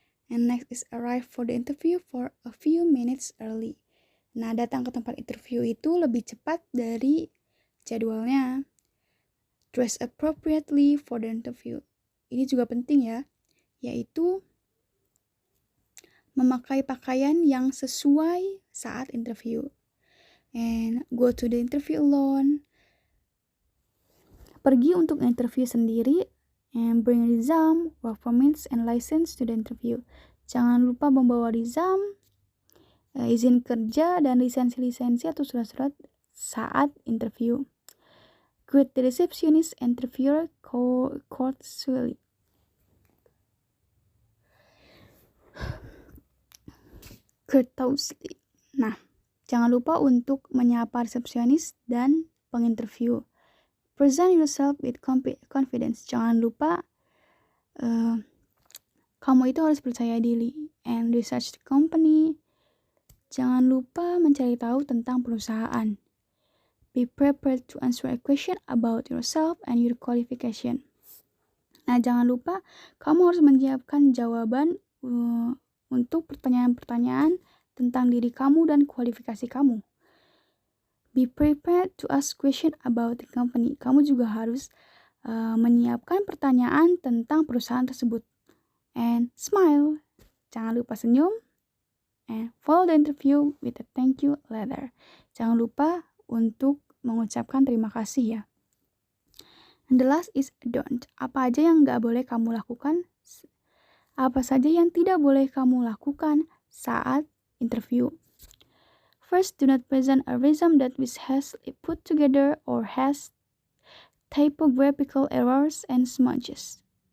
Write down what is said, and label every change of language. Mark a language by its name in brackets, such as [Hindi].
[English] And next is arrive for the interview for a few minutes early. [Indonesian] Nah, datang ke tempat interview itu lebih cepat dari jadwalnya. [English] Dress appropriately for the interview. [Indonesian] Ini juga penting ya, yaitu memakai pakaian yang sesuai saat interview. [English] And go to the interview alone. [Indonesian] Pergi untuk interview sendiri. [English] And bring resume, work permits, and license to the interview. [Indonesian] Jangan lupa membawa resume, izin kerja, dan lisensi-lisensi atau surat-surat saat interview. [English] Greet the receptionist interviewer courteously. [Indonesian] Nah, jangan lupa untuk menyapa resepsionis dan penginterview. [English] Present yourself with confidence. [Indonesian] Jangan lupa kamu itu harus percaya diri. [English] And research the company. [Indonesian] Jangan lupa mencari tahu tentang perusahaan. [English] Be prepared to answer a question about yourself and your qualification. [Indonesian] Nah, jangan lupa kamu harus menyiapkan jawaban untuk pertanyaan-pertanyaan tentang diri kamu dan kualifikasi kamu. [English] Be prepared to ask question about the company. [Indonesian] Kamu juga harus menyiapkan pertanyaan tentang perusahaan tersebut. [English] And smile. [Indonesian] Jangan lupa senyum. [English] And follow the interview with a thank you letter. [Indonesian] Jangan lupa untuk mengucapkan terima kasih ya. [English] And the last is don't. [Indonesian] Apa aja yang gak boleh kamu lakukan? Apa saja yang tidak boleh kamu lakukan saat interview? [English] First, do not present a resume that is hastily put together or has typographical errors and smudges.